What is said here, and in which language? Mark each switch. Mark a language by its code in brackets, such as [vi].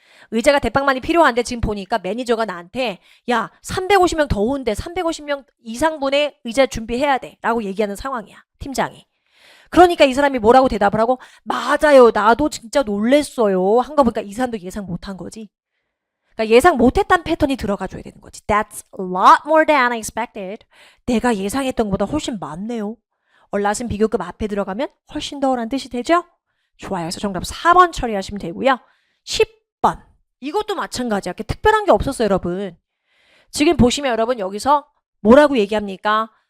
[ko] 의자가 대빵만이 필요한데 지금 보니까 매니저가 나한테 야 350명 더 오는데 350명 이상분의 의자 준비해야 돼 라고 얘기하는 상황이야. 팀장이. 그러니까 이 사람이 뭐라고 대답을 하고 맞아요. 나도 진짜 놀랬어요. 한 거 보니까 이 사람도 예상 못한 거지. 그러니까 예상 못했단 패턴이 들어가줘야 되는 거지. [en] That's a lot more than I expected. [ko] 내가 예상했던 것보다 훨씬 많네요. 얼라슨 비교급 앞에 들어가면 훨씬 더라는 뜻이 되죠? 좋아요. 그래서 정답 4번 처리하시면 되고요. 10번. 이것도 마찬가지야. 특별한 게 없었어요, 여러분. 지금 보시면 여러분 여기서 뭐라고 얘기합니까?